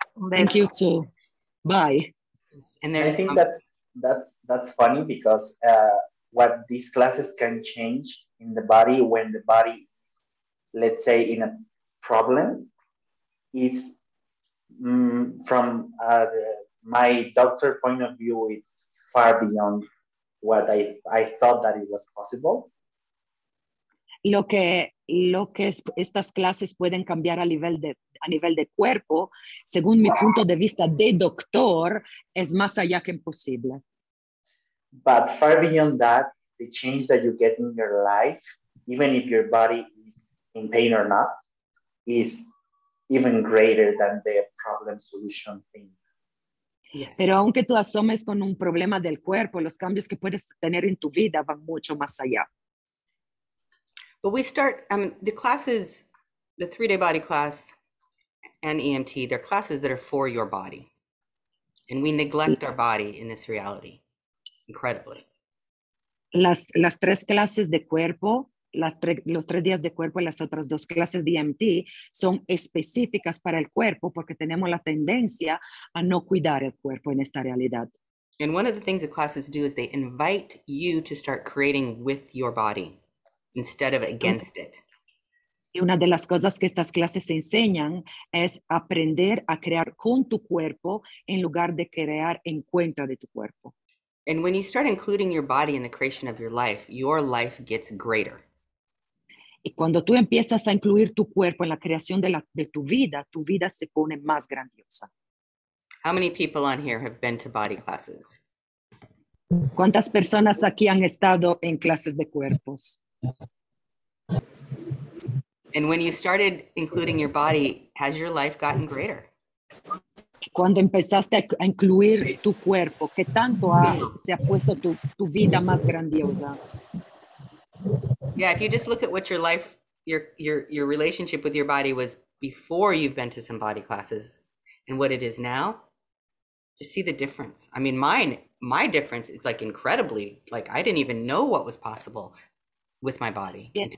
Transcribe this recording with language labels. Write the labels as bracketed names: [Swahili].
[English] Thank you too. Bye. And there's, I think that's funny because what these classes can change in the body when the body is, let's say, in a problem is from my doctor point of view, it's far beyond what I thought that it was possible. [Spanish] Lo que estas clases pueden cambiar a nivel de cuerpo, según mi punto de vista de doctor, es más allá que imposible. [English] But far beyond that, the change that you get in your life, even if your body is in pain or not, is even greater than the problem solution thing. yes. [Spanish] Pero aunque tú asomes con un problema del cuerpo, los cambios que puedes tener en tu vida van mucho más allá. [English] But we start, the classes, the 3-day body class and EMT, they're classes that are for your body. And we neglect our body in this reality, incredibly. [Spanish] Las 3 clases de cuerpo, los 3 días de cuerpo y las otras 2 clases de EMT son específicas para el cuerpo porque tenemos la tendencia a no cuidar el cuerpo en esta realidad. [English] And one of the things that classes do is they invite you to start creating with your body instead of against it. [Spanish] Y una de las cosas que estas clases enseñan es aprender a crear con tu cuerpo en lugar de crear en contra de tu cuerpo. [English] And when you start including your body in the creation of your life gets greater. [Spanish] Y cuando tú empiezas a incluir tu cuerpo en la creación de tu vida se pone más grandiosa. [English] How many people on here have been to body classes? [Spanish] ¿Cuántas personas aquí han estado en clases de cuerpos? [English] And when you started including your body, has your life gotten greater? [Spanish] Cuando empezaste a incluir tu cuerpo, ¿qué tanto se ha puesto tu vida más grandiosa? [English] Yeah, if you just look at what your life, your relationship with your body was before you've been to some body classes and what it is now, just see the difference. I mean, my difference is like incredibly, like I didn't even know what was possible with my body.